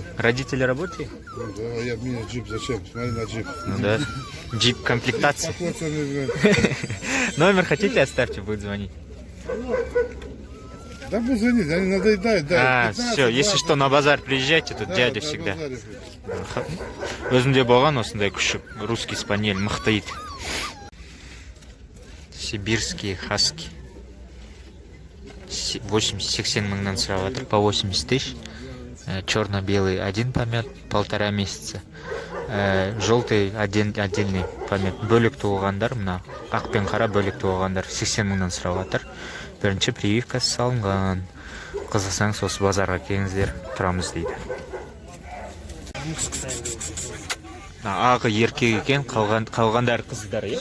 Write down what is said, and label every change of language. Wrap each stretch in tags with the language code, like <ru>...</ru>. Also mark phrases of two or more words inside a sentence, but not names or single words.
<ru>Родители работают? Ну, да, я мне джип зачем? Смотри на джип. Ну да. Джип комплектации. Покоцанный, блин. Номер хотите, оставьте, будет звонить. Да пусть звонит, они надоедают, да. А, все, если что, на базар приезжайте, тут дядя всегда.</ru> <kk>Өзімде болған осындай күшік,</kk> <ru>русский спаниель,</ru> <kk>мықты ит.</kk> <ru>Сибирские хаски.</ru> <kk>80 мыңнан сұрап жатыр,</kk> <ru>по 80 тысяч. Черно-белый один помет, 1,5 месяца. Желтый отдельный помет.</ru> <kk>Бөлік туылғандар, мына ақ пен қара бөлік туылғандар 80 мыңнан сұрап жатыр. Бірінші прививкасы салынған. Қызықсаңыз осы базарға келіңіздер, тұрамыз дейді. Ағы еркек екен, қалғандары қыздар, е?</kk>